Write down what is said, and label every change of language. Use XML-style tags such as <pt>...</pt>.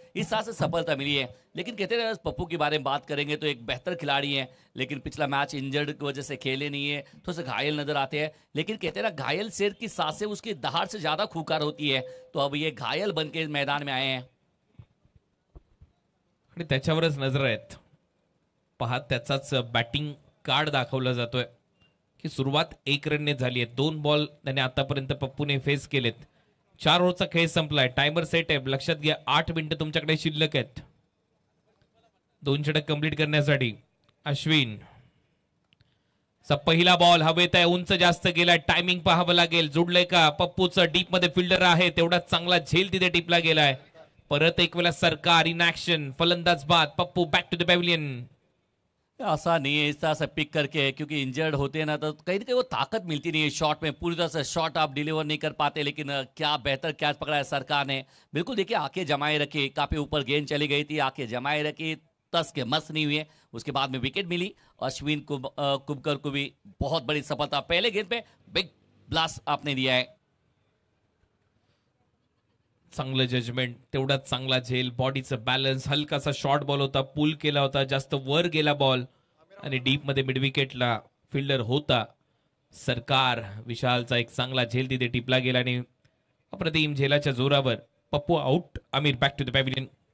<hi>इस तरह से सफलता मिली है. लेकिन कहते हैं पप्पू के बारे में बात करेंगे तो एक बेहतर खिलाड़ी है, लेकिन पिछला मैच इंजर्ड की वजह से खेले नहीं है, थोड़ा सा घायल नजर आते हैं. लेकिन कहते हैं ना घायल शेर की सांसें उसकी दहाड़ से ज्यादा खूंखार होती है, तो अब ये घायल बन के मैदान में आए हैं</hi> <mr>आणि त्याच्यावरच नजर आहेत. पहा त्याचाच बॅटिंग कार्ड दाखवला जातोय की सुरुवात 1 रनने झाली आहे. 2 बॉल त्याने आतापर्यंत पप्पूने फेस केलेत. 4 ओव्हरचा खेळ संपलाय, टायमर सेट आहे, लक्षात घ्या 8 मिनिटं तुमच्याकडे शिल्लक आहेत 2 षटक कंप्लीट करण्यासाठी. अश्विन चा पहिला बॉल हवेत आहे, उंच जास्त गेलाय, टायमिंग पाहावं लागेल, जुडलंय का पप्पूचं. डीप मध्ये फिल्डर आहे, तेवढा चांगला झेल तिथे टिपला गेलाय, परत एक वेळा सरकार इन ऍक्शन, फलंदाज बाद, Pappu</mr> <en>Back to the pavilion.</en> <hi>आसान नहीं है इस तरह से पिक करके, क्योंकि इंजर्ड होते हैं ना तो कहीं ना कहीं वो ताकत मिलती नहीं है शॉट में, पूरी तरह से शॉट आप डिलीवर नहीं कर पाते। लेकिन क्या बेहतर कैच पकड़ा है सरकार ने, बिल्कुल देखिए आंखें जमाए रखी, काफी ऊपर गेंद चली गई थी, आंखें जमाए रखी, तस के मस नहीं हुए। उसके बाद में विकेट मिली। अश्विन कुमकर को भी बहुत बड़ी सफलता, पहले गेंद पे बिग ब्लास्ट आपने दिया है।</hi> <mr>चांगलं जजमेंट, तेवढाच चांगला झेल, बॉडीचं बॅलन्स, हलकासा शॉर्ट बॉल होता, पुल केला होता, जास्त वर गेला बॉल आणि डीप मध्ये मिड विकेटला फिल्डर होता सरकार. विशालचा एक चांगला झेल तिथे टिपला गेला आणि अप्रतिम झेलाच्या जोरावर Pappu out. Aamir</mr> <en>Back to the pavilion.</en>